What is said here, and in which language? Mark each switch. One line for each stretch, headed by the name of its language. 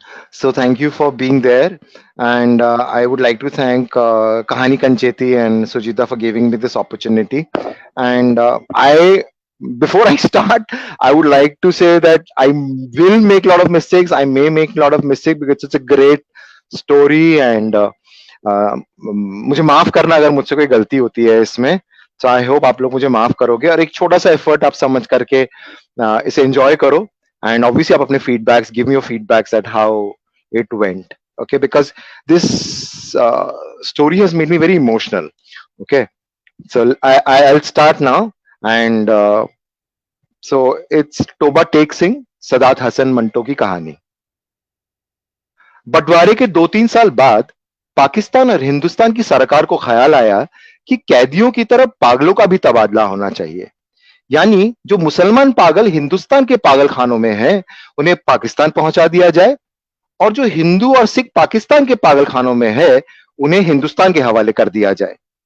English: So thank you for being there, and I would like to thank Kahani Kancheti and Sujita for giving me this opportunity. And before I start, I would like to say that I will make a lot of mistakes. I may make a lot of mistakes because it's a great story, and
Hindi: मुझे माफ करना अगर मुझसे कोई गलती होती है इसमें.
English: So I hope
Hindi: आप लोग मुझे माफ करोगे और एक छोटा सा एफर्ट आप समझ करके इसे एंजॉय करो.
English: and obviously
Hindi: आप अपने
English: feedbacks, give me your feedbacks at how it went. Okay, because this story has made me very emotional. Okay, so I'll start now, and so it's Toba Tek Singh, Sadat Hasan Manto की कहानी।
Hindi: बंटवारे के 2-3 साल बाद पाकिस्तान और हिंदुस्तान की सरकार को ख्याल आया कि कैदियों की तरह पागलों का भी तबादला होना चाहिए, यानी जो मुसलमान पागल हिंदुस्तान के पागल खानों में हैं उन्हें पाकिस्तान पहुंचा दिया जाए, और जो हिंदू और सिख पाकिस्तान के पागल खानों में है उन्हें हिंदुस्तान के हवाले कर दिया जाए।